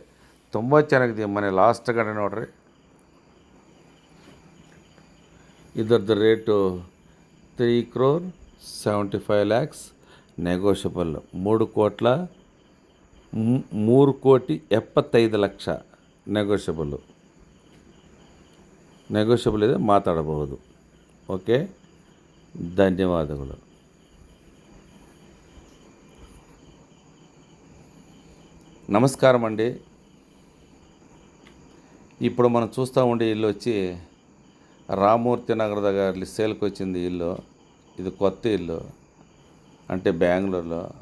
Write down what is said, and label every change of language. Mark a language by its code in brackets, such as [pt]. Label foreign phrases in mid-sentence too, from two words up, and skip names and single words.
[kn] ತುಂಬ ಚೆನ್ನಾಗಿದೆ ಮನೆ. ಲಾಸ್ಟ್ ಗಂಟೆ ನೋಡಿರಿ. ಇದರದ್ದು ರೇಟು 3,75 lakhs ನೆಗೋಷಿಯಬಲ್. 3,75,00,000 ನೆಗೋಷಿಯಬಲ್ ಇದೆ, ಮಾತಾಡಬಹುದು. ಓಕೆ, ಧನ್ಯವಾದಗಳು. [te] నమస్కారం అండి. ఇప్పుడు మనం చూస్తూ ఉండే ఇల్లు వచ్చి రామూర్తి నగర్ దగ్గర సేల్కి వచ్చింది ఇల్లు. ఇది కొత్త ఇల్లు, అంటే బెంగళూరులో.